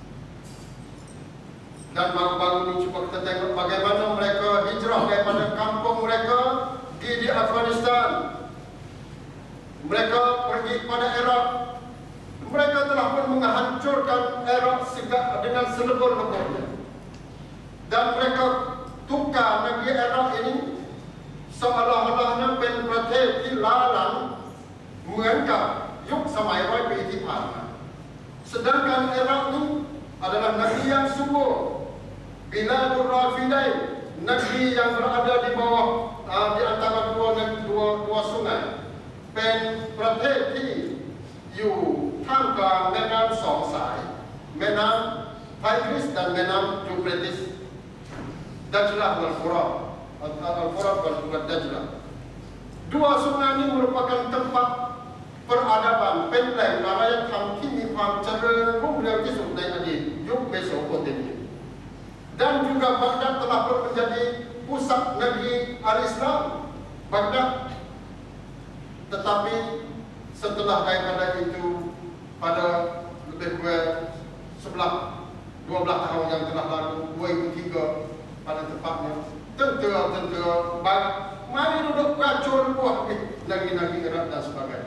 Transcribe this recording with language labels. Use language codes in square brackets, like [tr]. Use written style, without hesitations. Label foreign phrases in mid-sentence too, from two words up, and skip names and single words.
[ms] Dan baru-baru ini cuba kita tengok bagaimana mereka hijrah daripada kampung mereka di Afghanistan. Mereka pergi pada Iraq. Mereka telah pun menghancurkan Iraq dengan selebur-leburnya. Dan mereka tukar negeri Iraq ini seolah-olahnya [th] เป็นประเทศที่ล้าหลังเหมือนกับยุคสมัย100 ปีที่ผ่านมา. [ms] Sedangkan Iraq ini adalah negeri yang subur, Biladul Rafidain, negeri yang berada di bawah di antara dua sungai, [th] เป็นประเทศที่อยู่ท่ามกลางแม่น้ำ2 สาย แม่น้ำไทกริสdan แม่น้ำยูเฟรติส, [ms] Dajlah dan Al-Furat dan Dajlah. Dua sungai ini merupakan tempat peradaban, [th] เป็นแหล่งอารยธรรมที่มีความเจริญรุ่งเรืองที่สุดในอดีตยุคเมโสโปเตเมีย. [ms] Dan juga Baghdad telah pun menjadi pusat negeri al-Islam, Baghdad. Tetapi setelah daripada itu, pada lebih kurang 12 tahun yang telah lalu, 2003 pada tepatnya, tentera-tentera Barat mari duduk kacau buah negeri-negeri Iraq dan sebagainya.